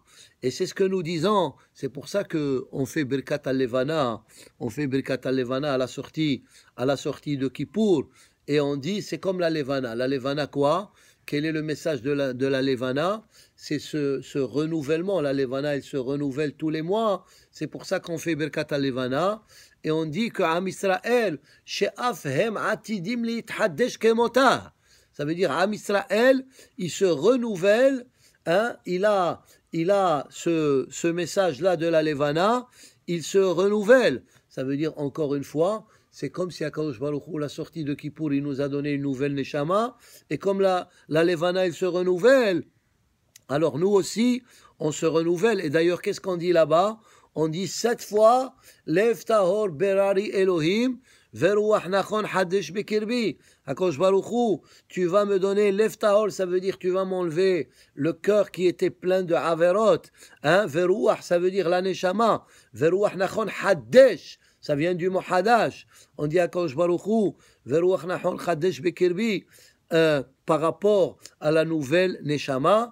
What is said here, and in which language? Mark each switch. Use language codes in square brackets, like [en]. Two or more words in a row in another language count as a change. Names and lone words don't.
[fr] Et c'est ce que nous disons. C'est pour ça que on fait Birkat al-Levana, à la sortie de Kippour, et on dit c'est comme la Levana. La Levana quoi? Quel est le message de la Levana? C'est ce renouvellement. La Levana, elle se renouvelle tous les mois. C'est pour ça qu'on fait Birkat al-Levana. Et on dit que Am Israël, [he] שאף הם עתידים להתחדש כמותה. [fr] Ça veut dire Am Israël, il se renouvelle. Hein, il a ce message-là de la Levana. il se renouvelle. Ça veut dire, encore une fois, c'est comme si Akadosh Baruch Hu, la sortie de Kippour, il nous a donné une nouvelle Neshama, et comme la Levana, il se renouvelle, alors nous aussi, on se renouvelle. Et d'ailleurs, qu'est-ce qu'on dit là-bas? On dit 7 fois, [he] לב טהור ברא לי אלוהים, ורוח נכון חדש בקרבי. [fr] Akadosh Baruch Hu, tu vas me donner [he] לב טהור, [fr] ça veut dire tu vas m'enlever le cœur qui était plein de Averot. Hein? Veruach, ça veut dire la Neshama. [he] ורוח נכון חדש, [fr] ça vient du mot Hadash. On dit Akadosh Baruch Hu, [he] ורוח נכון חדש בקרבי, [fr] par rapport à la nouvelle Neshama.